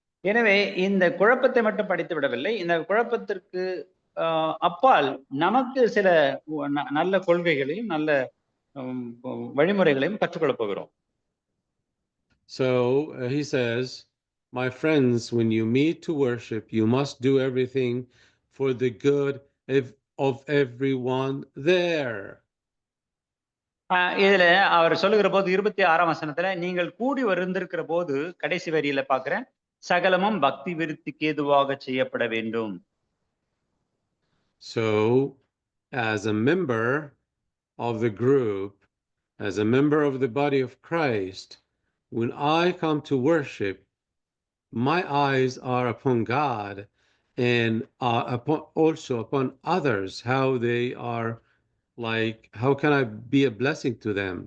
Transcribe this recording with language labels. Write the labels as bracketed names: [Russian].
[Tamil] எனவே இந்த குழப்பத்தை மட்டும் படித்து விடவில்லை. இந்த குழப்பத்திற்கு அப்பால் நமக்கு சில நல்ல கொள்கைகளையும் நல்ல வழிமுறைகளையும் கற்றுக்கொள்ள போகிறோம். [English] So he says, my friends, when you meet to worship, you must do everything for the good of everyone there. [Tamil] இதுல அவர் சொல்லுகிற போது 26ஆம் வசனத்துல, நீங்கள் கூடி வந்திருக்கிற போது, கடைசி வரியில பாக்குறேன், சகலமும் பக்தி விருத்திக்கு ஏதுவாக செய்யப்பட வேண்டும். [English] So as a member of the group, as a member of the body of Christ, when I come to worship, my eyes are upon God and also upon others, how they are, like, how can I be a blessing to them?